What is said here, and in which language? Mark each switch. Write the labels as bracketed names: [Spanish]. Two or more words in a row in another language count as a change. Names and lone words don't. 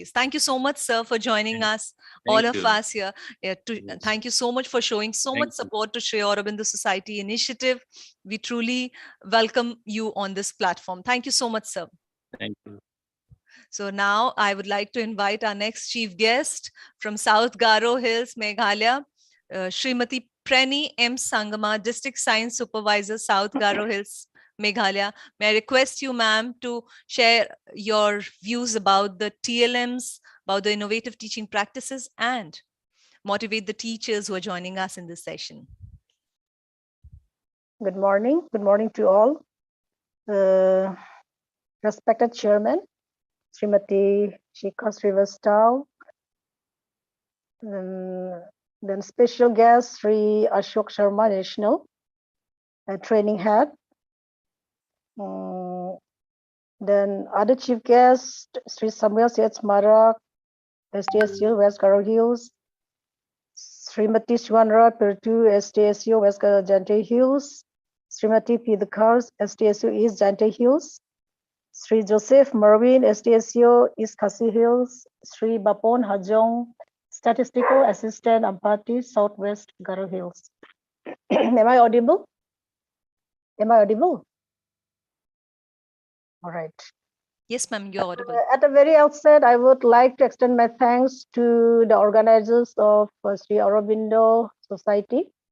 [English] Thank you so much, sir, for joining us, all Thank of you. us here. Yes. Thank you so much for showing so Thank much support to Sri Aurobindo Society initiative. We truly welcome you on this platform. Thank you so much, sir. Thank you. So now I would like to invite our next chief guest from South Garo Hills, Meghalaya, Srimati Preni M. Sangama, District Science Supervisor, South Garo Hills, Meghalaya. May I request you, ma'am, to share your views about the TLMs, about the innovative teaching practices, and motivate the teachers who are joining us in this session. Good morning. Good morning to all. Respected Chairman, Srimati Shikha Srivastava, then special guest Sri Ashok Sharma, National Training Head. Then other chief guests, Sri Samuel Seth Marak, STSU West Garo Hills, Srimati Shwanra Pertu, STSU West Jante Hills, Srimati P. Dhakars, STSU East Jante Hills, Sri Joseph Merwin, STSU East Khasi Hills, Sri Bapon Hajong, Statistical Assistant, Ampati, Southwest Garo Hills. Am I audible? Am I audible? All right. Yes, ma'am, you're audible. At the very outset, I would like to extend my thanks to the organizers of Sri Aurobindo Society